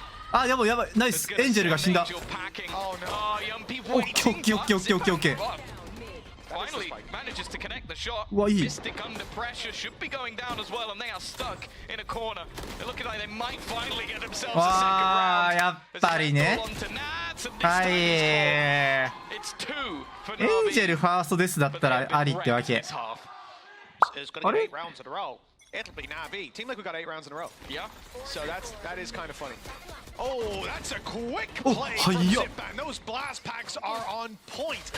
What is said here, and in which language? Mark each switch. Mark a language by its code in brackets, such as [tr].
[ja] あ、やばいやばい、ナイス。エンジェルが死んだ。オッケーオッケーオッケーオッケーオッケーオッケー。 [en] Finally manages to connect the shot. [ja] うわいい。 [en] Mystic under pressure should be going down as well, and they are stuck in a corner. They're looking like they might finally get themselves a second [ja] わあ [en] round. [ja] やっぱりね。はい。エンジェルファーストですだったらありってわけ。あれ [en] ？It'll be NAVI. Team Liquid got 8 rounds in a row. Yeah. So that is kind of funny. Oh, that's a quick play from Zipban. Those blast packs are on point.